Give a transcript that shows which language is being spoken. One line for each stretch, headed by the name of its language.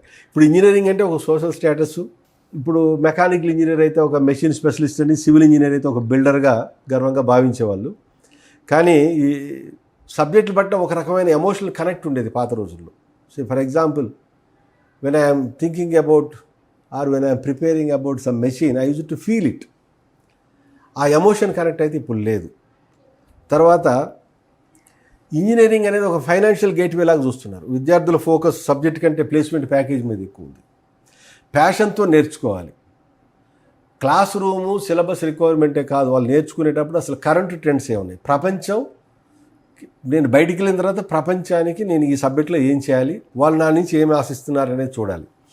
Telugu: ఇప్పుడు ఇంజనీరింగ్ అంటే ఒక సోషల్ స్టేటస్. ఇప్పుడు మెకానికల్ ఇంజనీర్ అయితే ఒక మెషిన్ స్పెషలిస్ట్ అని, సివిల్ ఇంజనీర్ అయితే ఒక బిల్డర్గా గర్వంగా భావించేవాళ్ళు. కానీ ఈ సబ్జెక్టులు బట్టి ఒక రకమైన ఎమోషనల్ కనెక్ట్ ఉండేది పాత రోజుల్లో.
English: So for example, when I am thinking about or when I am preparing about some machine, I used to feel it.
Telugu: ఆ ఎమోషన్ కనెక్ట్ అయితే ఇప్పుడు లేదు. తర్వాత ఇంజనీరింగ్ అనేది ఒక ఫైనాన్షియల్ గేట్వే లాగా చూస్తున్నారు. విద్యార్థుల ఫోకస్ సబ్జెక్ట్ కంటే ప్లేస్మెంట్ ప్యాకేజ్ మీద ఎక్కువ ఉంది. ప్యాషన్తో నేర్చుకోవాలి. క్లాస్ రూము సిలబస్ రిక్వైర్మెంటే కాదు, వాళ్ళు నేర్చుకునేటప్పుడు అసలు కరెంట్ ట్రెండ్స్ ఏమున్నాయి, ప్రపంచం, నేను బయటికి వెళ్ళిన తర్వాత ప్రపంచానికి నేను ఈ సబ్జెక్ట్లో ఏం చేయాలి, వాళ్ళు నా నుంచి ఏమి ఆశిస్తున్నారు అనేది చూడాలి.